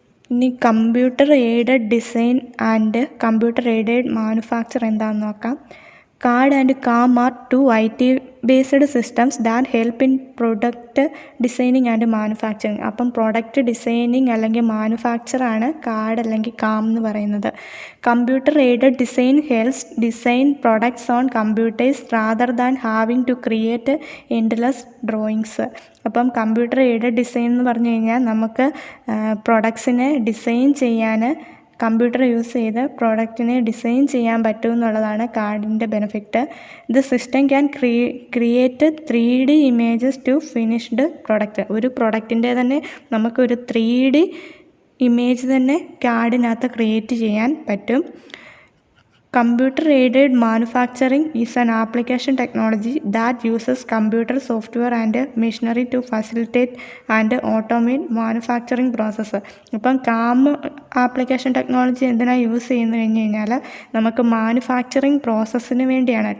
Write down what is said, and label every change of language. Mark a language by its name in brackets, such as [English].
[Malayalam] ഇനി computer aided design and computer aided manufacture എന്താണെന്ന് നോക്കാം. [English] CAD and CAM are two IT-based systems that help in product designing and manufacturing. [Malayalam] അപ്പം product designing അല്ലെങ്കിൽ manufacture ആണ് CAD അല്ലെങ്കിൽ CAM എന്ന് പറയുന്നത്. [English] Computer aided design helps design products on computers rather than having to create endless drawings. [Malayalam] അപ്പം computer aided design എന്ന് പറഞ്ഞു കഴിഞ്ഞാൽ നമുക്ക് പ്രൊഡക്ട്സിനെ ഡിസൈൻ ചെയ്യാൻ കമ്പ്യൂട്ടർ യൂസ് ചെയ്ത് പ്രോഡക്റ്റിനെ ഡിസൈൻ ചെയ്യാൻ പറ്റും എന്നുള്ളതാണ് കാർഡിൻ്റെ benefit. [English] The system can create 3D images to finished product. [Malayalam] ഒരു പ്രൊഡക്റ്റിൻ്റെ തന്നെ നമുക്കൊരു 3D ഇമേജ് തന്നെ കാർഡിനകത്ത് ക്രിയേറ്റ് ചെയ്യാൻ പറ്റും. [English] Computer aided manufacturing is an application technology that uses computer software and machinery to facilitate and automate manufacturing process. [Malayalam] ഇപ്പം CAM application technology എന്തിനാണ് use ചെയ്യുന്നത് കഴിഞ്ഞ് കഴിഞ്ഞാൽ, നമുക്ക് മാനുഫാക്ചറിങ് പ്രോസസ്സിന് വേണ്ടിയാണ്.